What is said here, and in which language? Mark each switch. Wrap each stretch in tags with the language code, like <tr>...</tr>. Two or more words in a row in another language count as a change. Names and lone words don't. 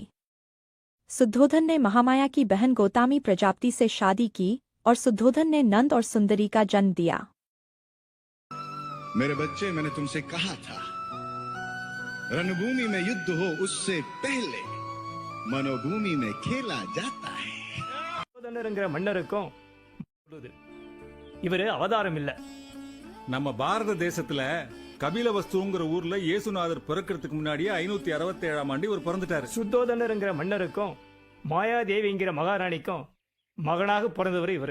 <hi>शुद्धोधन ने महामाया की बहन गौतमी प्रजापति से शादी की और शुद्धोधन ने नंद और सुंदरी का जन्म दिया। मेरे बच्चे, मैंने तुमसे कहा था, रणभूमि में युद्ध हो उससे पहले मनोभूमि में खेला जाता है।</hi> <ta>மன்னருக்கும் இவரு அவதாரம் இல்ல। நம்ம பாரத தேசத்துல கபிலவஸ்துங்கிற ஊர்ல இயேசுநாதர் பிறக்கிறதுக்கு முன்னாடியே 567ஆம் ஆண்டு இவர் பிறந்துட்டாரு। சுத்தோதனருங்கிற மன்னருக்கும் மாயாதேவிங்கிற மகாராணிக்கும் மகனாக பிறந்தவர் இவரு।</ta>